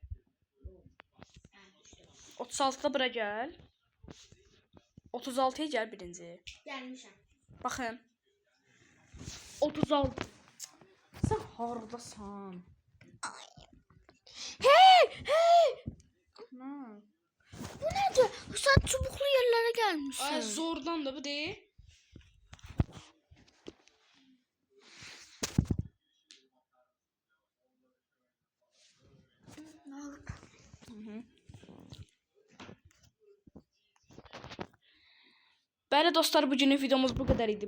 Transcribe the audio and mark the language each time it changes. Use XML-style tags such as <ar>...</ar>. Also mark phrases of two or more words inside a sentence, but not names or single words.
<tr>Ben düştüm.</tr> <az>36-da bura gəl. 36-ya gəl birinci.</az> <tr>Gelmişim.</tr> <az>Baxın. 36. Sən hardasan? Hey! Nə?</az> <tr>Bu nedir? Sen çubuklu yerlere gelmişsin.</tr> <az>Ay zordan da bu deyil. Bəli dostlar, bugünlük videomuz bu qədər idi.</az>